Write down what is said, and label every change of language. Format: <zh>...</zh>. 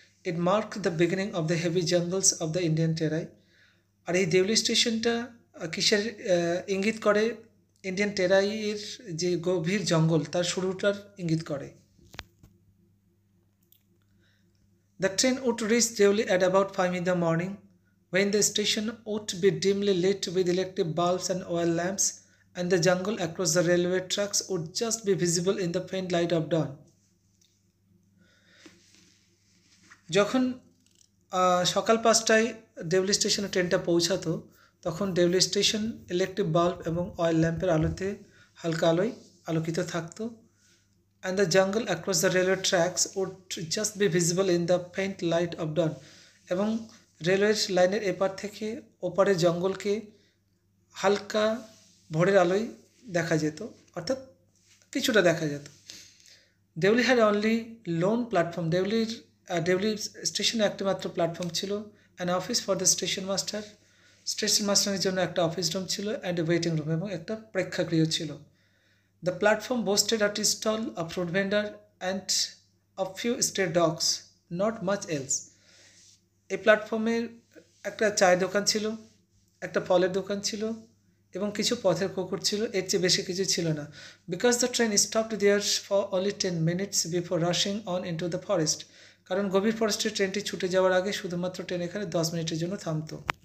<en>It mark the beginning of the heavy jungles of the Indian Terai.</en> <bn>আর এই দেউলি স্টেশনটা কিসের ইঙ্গিত করে? ইন্ডিয়ান টেরাইয়ের যে গভীর জঙ্গল, তার শুরুটার ইঙ্গিত করে।</bn> <en>The train would reach Deoli at about 5 in the morning, when the station would be dimly lit with electric bulbs and oil lamps, and the jungle across the railway tracks would just be visible in the faint light of dawn.</en> <bn>যখন সকাল 5টায় দেউলি স্টেশনে ট্রেনটা পৌঁছাতো, তখন Deuli station electric bulb এবং oil ল্যাম্পের আলোতে হালকা আলোয় আলোকিত থাকতো।</bn> <en>And the jungle across the railway tracks would just be visible in the faint light of dawn.</en> <bn>এবং রেলওয়ের লাইনের এপার থেকে ওপারের জঙ্গলকে হালকা ভোরের আলোয় দেখা যেত, অর্থাৎ কিছুটা দেখা যেত।</bn> <en>Deuli had only lone platform.</en> <bn>Deuli স্টেশনে একটা মাত্র প্ল্যাটফর্ম ছিল।</bn> <en>an office for the station</en> <bn>মাস্টারের জন্য একটা অফিস রুম ছিল,</bn> <en>and waiting room,</en> <bn>এবং একটা প্রেক্ষাগৃহ ছিল।</bn> <en>The platform boasted a tea stall, a fruit vendor, and a few stray dogs, not much else.</en> <bn>এই প্ল্যাটফর্মের একটা চায়ের দোকান ছিল, একটা ফলের দোকান ছিল, এবং কিছু পথের কুকুর ছিল। এর চেয়ে বেশি কিছু ছিল না।</bn> <en>Because the train stopped there for only 10 minutes before rushing on into the forest.</en> <bn>কারণ গভীর ফরেস্টের ট্রেনটি ছুটে যাওয়ার আগে শুধুমাত্র ট্রেন এখানে 10 মিনিটের জন্য থামতো।</bn>